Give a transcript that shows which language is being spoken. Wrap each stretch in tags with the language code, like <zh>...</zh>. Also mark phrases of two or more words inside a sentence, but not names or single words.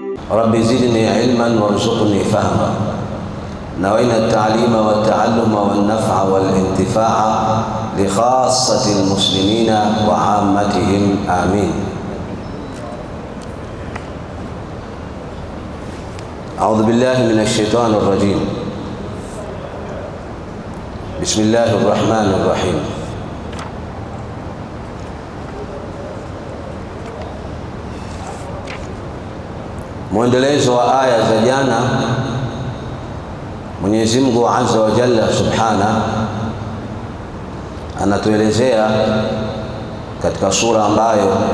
<ar>رب زدني علما وارزقني فهما. نوينا التعليم والتعلم والنفع والانتفاع لخاصة المسلمين وعامتهم آمين. أعوذ بالله من الشيطان الرجيم. بسم الله الرحمن الرحيم.</ar> <sw>Mwendelezo wa aya za jana, Mwenyezi Mungu</sw> <ar>عز وجل سبحانه</ar> <sw>anatuelezea katika sura ambayo</sw>